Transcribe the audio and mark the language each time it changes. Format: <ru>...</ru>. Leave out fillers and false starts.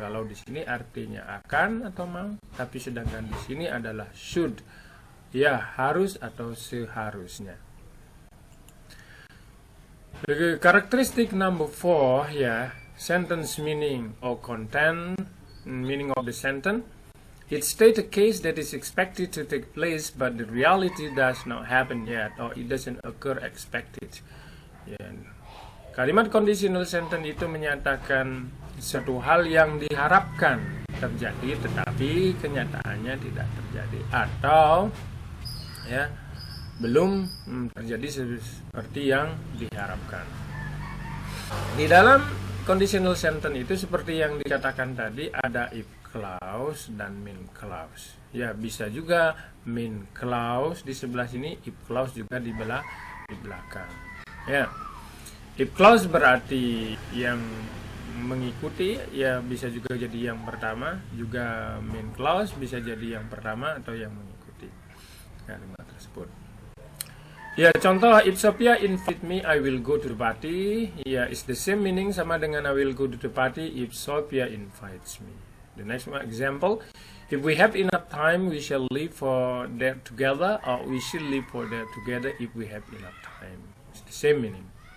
<id>Kalau di sini artinya akan atau mau, tapi sedangkan di sini adalah should, harus atau seharusnya.</id> <en>The characteristic number 4, sentence meaning or content, meaning of the sentence. It states a case that is expected to take place, but the reality does not happen yet, or it doesn't occur expected.</en> <id>Kalimat conditional sentence itu menyatakan suatu hal yang diharapkan terjadi, tetapi kenyataannya tidak terjadi, atau belum terjadi seperti yang diharapkan. Di dalam conditional sentence itu seperti yang dikatakan tadi, ada if clause dan main clause. Bisa juga main clause di sebelah sini, if clause juga di belakang. If clause berarti yang mengikuti, bisa juga jadi yang pertama, juga main clause bisa jadi yang pertama atau yang mengikuti kalimat tersebut. Contoh,</id> <en>if Sophia invite me, I will go to the party. It's the same meaning,</en> <id>sama dengan</id> <en>I will go to the party if Sophia invites me. The next example, if we have enough time, we shall live for that together, or we should live for that together if we have enough time. It's the same meaning.</en>